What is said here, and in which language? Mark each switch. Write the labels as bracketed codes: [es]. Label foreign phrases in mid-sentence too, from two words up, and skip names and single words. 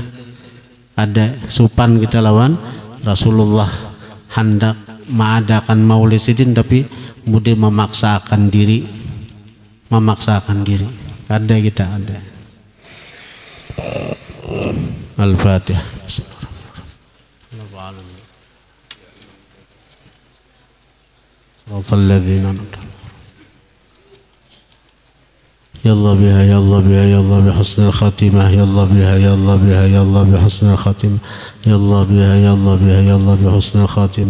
[bjn] Ada supan kita lawan Rasulullah hendak mengadakan maulid sidin tapi kemudian memaksakan diri. Ada. Al-Fatihah. [ar] يلا بها بحسن الخاتمة، يلا بها بحسن الخاتمة، يلا بحسن الخاتمة.